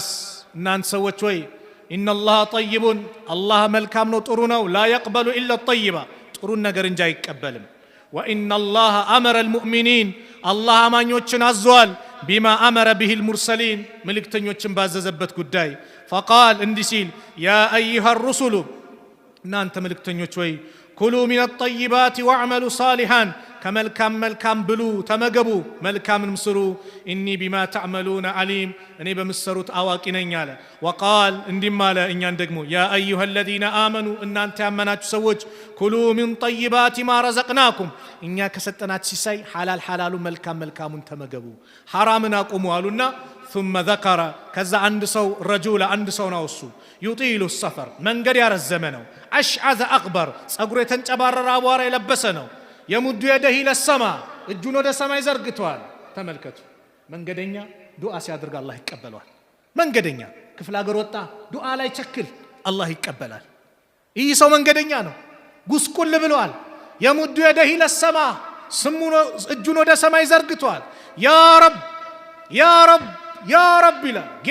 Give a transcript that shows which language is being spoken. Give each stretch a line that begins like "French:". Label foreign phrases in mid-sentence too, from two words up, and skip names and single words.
Amharic: እናንተ ሰዎች ወይ
Arabic: إن الله طيب
Amharic: አላህ መልካም ነው ጥሩ ነው
Arabic: لا يقبل إلا الطيب
Amharic: ጥሩን ነገር እንጂ አይቀበልም
Arabic: وإن الله أمر المؤمنين
Amharic: الله አማኞችን አዟል
Arabic: بما أمر به المرسلين
Amharic: መልእክተኞችን ባዘዘበት ጉዳይ فقال እንዲህ ሲል
Arabic: يا أيها الرسل
Amharic: እናንተ መልእክተኞች ወይ
Arabic: كلوا من الطيبات واعملوا صالحا
Amharic: ከመልካም ብሉ ተመገቡ መልካምን ስሩ
Arabic: إني بما تعملون عليم
Amharic: እኔ በምትሰሩት አዋቂ ነኝ አለ። وقال እንዲህም አለ እኛን ደግሞ
Arabic: يا أيها الذين آمنوا
Amharic: እናንተ ያመናችሁ ሰዎች كلوا
Arabic: من طيبات ما رزقناكم
Amharic: እኛ ከሰጠናችሁ ሲሳይ ሐላሉ መልካሙን ተመገቡ ሐራምን አቁሙ አሉና
Arabic: ثم ذكر
Amharic: ከዛ አንድ ሰው ረጁል አንድ ሰው ነው እሱ
Arabic: يطيل السفر
Amharic: መንገድ ያረዘመ ነው
Arabic: أشعث أغبر
Amharic: ጸጉሩ የተንጨባረረ አቧራ የለበሰ ነው
Arabic: يمد يديه إلى السماء
Amharic: እጁን ወደ ሰማይ ዘርግቷል። ተመልከቱ መንገደኛ ዱዓ ሲያደርግ አላህ ይቀበላል። መንገደኛ ክፍለ ሀገር ወጣ ዱዓ ላይ ቸክል አላህ ይቀበላል። ይህ ሰው መንገደኛ ነው ጉስቁል ብሏል።
Arabic: يمد يديه إلى السماء
Amharic: ስሙን እጁን ወደ ሰማይ ዘርግቷል።
Arabic: يا رب يا رب يا رب
Amharic: ይላል።